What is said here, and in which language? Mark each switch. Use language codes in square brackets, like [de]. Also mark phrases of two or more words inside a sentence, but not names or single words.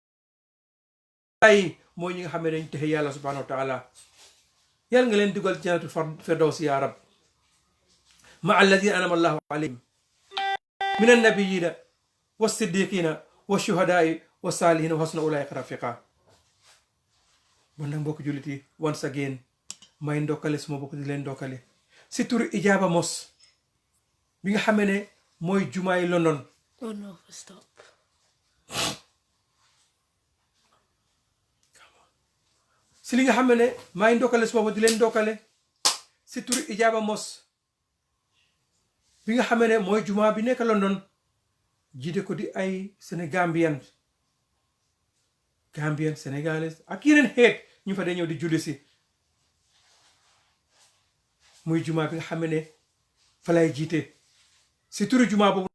[wo] yi mooy ñi nga xam ne dañ texe yàlla [ar] سبحانه وتعالى [wo] yàlla nga leen dugal [ar] جنة الفردوس يا رب مع الذين أنعم الله عليهم من النبيين والصديقين والشهداء والصالحين وحسن أولئك رفيقا [wo] bon nag mbokk jullit yi [en] once again [wo] may ndokkale suma bokk di leen ndokkale si turu Ijaaba Mos bi nga xam ne mooy jumaay London. [en] Oh no, stop. [wo] si li nga xam ne may ndokkale suma bokk di leen ndokkale si turu Ijaaba Mos bi nga xam ne mooy jumaa bi nekk London jiite ko di ay [fr] Sénégambien sénégalais [wo] ak yeneen xeet ñu fa dee ñëw di julli si muy jumaa bi nga xam ne fa lay jiite si turu jumaa boobu